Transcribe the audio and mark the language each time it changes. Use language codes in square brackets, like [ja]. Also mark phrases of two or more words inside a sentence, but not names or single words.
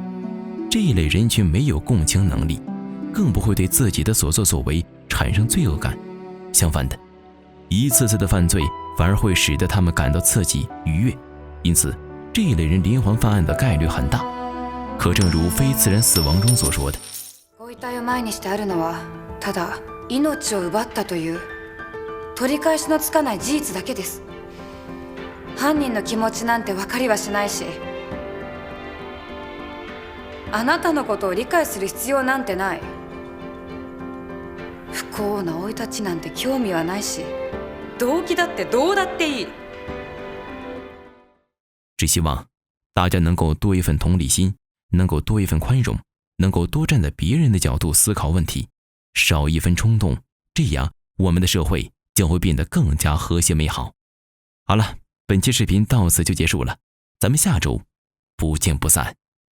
[zh] 这一类人群没有共情能力，更不会对自己的所作所为产生罪恶感，相反的，一次次的犯罪反而会使得他们感到刺激愉悦，因此这一类人连环犯案的概率很大。可正如非自然死亡中所说的， [ja] ご遺体を前にしてあるのはただ命を奪ったという取り返しのつかない事実だけです。犯人の気持ちなんて分かりはしないし、あなたのことを理解する必要なんてない。不幸な生い立ちなんて興味はないし、動機だってどうだっていい。 [zh] 只希望大家能够多一份同理心，能够多一份宽容，能够多站在别人的角度思考问题，少一分冲动，这样我们的社会将会变得更加和谐美好。好了，本期视频到此就结束了，咱们下周不见不散。